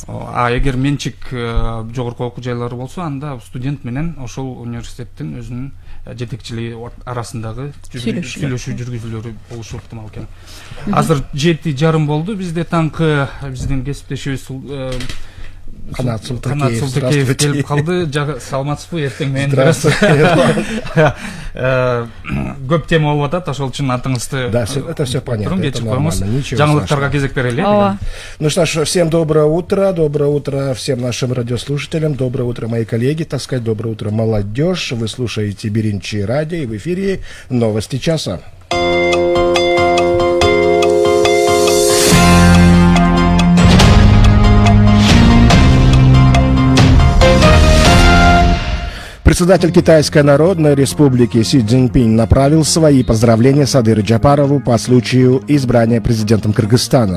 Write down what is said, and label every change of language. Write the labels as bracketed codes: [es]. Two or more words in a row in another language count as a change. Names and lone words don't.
[ky] Эгер менчик жогорку окуу жайлары болсо, анда студент менен ошол университеттин өзүнүн жетекчилиги арасындагы сүйлөшүү жүргүзүүлөрү болушу ыктымал экен. Азыр 7:30 болду. Бизде таңкы биздин кесиптешибиз Канат Султакеев келип калды. Саламатсызбы? Эртең менен көп тема болуп атат, ошол үчүн атыңызды. [ru] Да, это все понятно. [ky] Кечип коебуз. Жаңылыктарга кезек берели. [ru] Ну что ж, всем доброе утро всем нашим радиослушателям, доброе утро, мои коллеги, так сказать, доброе утро, молодежь. Вы слушаете Беринчи радио, и в эфире новости часа. Председатель Китайской Народной Республики Си Цзиньпинь направил свои поздравления Садыру Джапарову по случаю избрания президентом Кыргызстана.